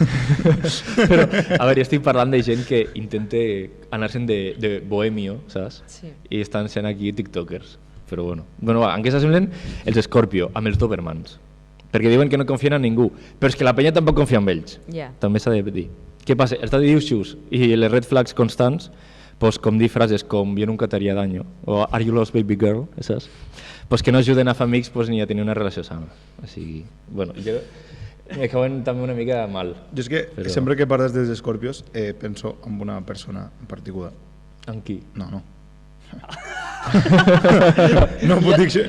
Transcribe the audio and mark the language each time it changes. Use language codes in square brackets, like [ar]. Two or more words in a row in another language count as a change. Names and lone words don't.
[ca] Però, a veure, estic parlant de gent que intenta anar-se'n de bohemio, saps? Sí. I estan sent aquí tiktokers. Però bueno. Bueno, va, en què s'assemblen? Els Scorpio, amb els Dobermans. Perquè diuen que no confien en ningú. Però és que la penya tampoc confia en ells. Ja. També s'ha de dir. Què passa? Els [en] daddy issues [ca] i les [en] red flags [ca] constants, pues, com dir frases com [es] yo nunca te haría daño [ca] o [en] are you lost baby girl, [ca] saps? Pues que no ajuden a fer amics pues, ni a tenir una relació sana. O sigui, bueno, jo me cauen també una mica mal. Jo és que Però- sempre que parles dels escorpios penso en una persona en particular. En qui? No, no. No puc dir això.